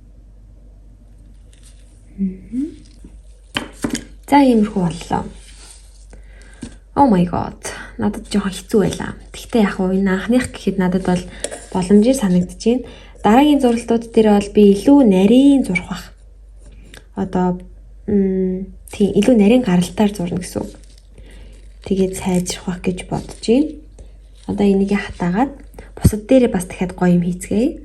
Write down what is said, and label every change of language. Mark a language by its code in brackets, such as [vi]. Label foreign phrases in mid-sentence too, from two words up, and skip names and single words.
[mn] за иймэрхүү боллоо. [en] Oh my god. [mn] Надад жоохон хэцүү байлаа. Гэхдээ яг уу энэ анхных гэхэд надад бол боломжтой санагдаж байна. Дараагийн зуралтууд дээр бол би илүү нарийн зурх бах. Одоо тийм илүү нарийн гаралтаар зурна гэсэн үг. Тэгээд сайжрах бах гэж бодож байна. Одоо энийг хатаагаад бусад дээрээ бас дахиад гоё юм хийцгээе.